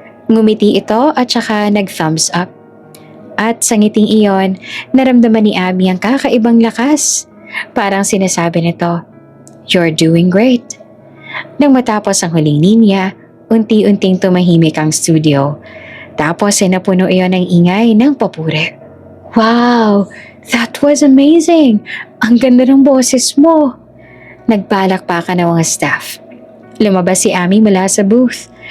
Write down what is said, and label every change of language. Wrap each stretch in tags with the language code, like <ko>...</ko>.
<tl>Ngumiti ito at saka nag-thumbs up. At sa ngiting iyon, naramdaman ni Abby ang kakaibang lakas. Parang sinasabi nito,</tl> <en>"You're doing great."</en> <tl>Nang matapos ang huling linya, unti-unting tumahimik ang studio. Tapos ay napuno iyon ng ingay ng papuri. Wow!</tl> <en>That was amazing!</en> <tl>Ang ganda ng boses mo! Nagpalakpakan ng mga staff. Lumabas si Ami mula sa booth.</tl>